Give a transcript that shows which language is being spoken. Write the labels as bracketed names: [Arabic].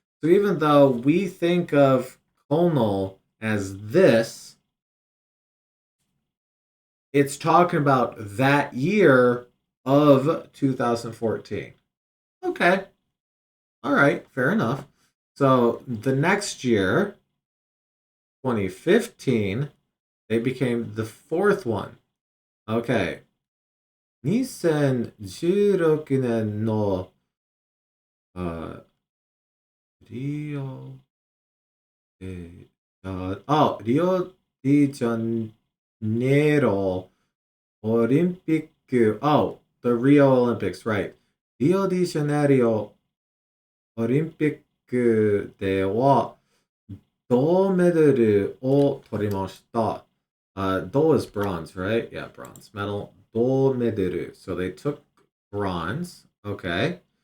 [English] So even though we think of kono as this, it's talking about that year of 2014. Okay. All right. Fair enough. So the next year, 2015, they became the fourth one. Okay. [Japanese] 2016年のリオデリオデジャネイロ Olympic. [English] Oh, the Rio Olympics, right. [Japanese] Rio de Janeiro Olympic では銅メダルを取りました。 [English] 銅 is bronze, right? Yeah, bronze medal. 銅メダル. So they took bronze. Okay.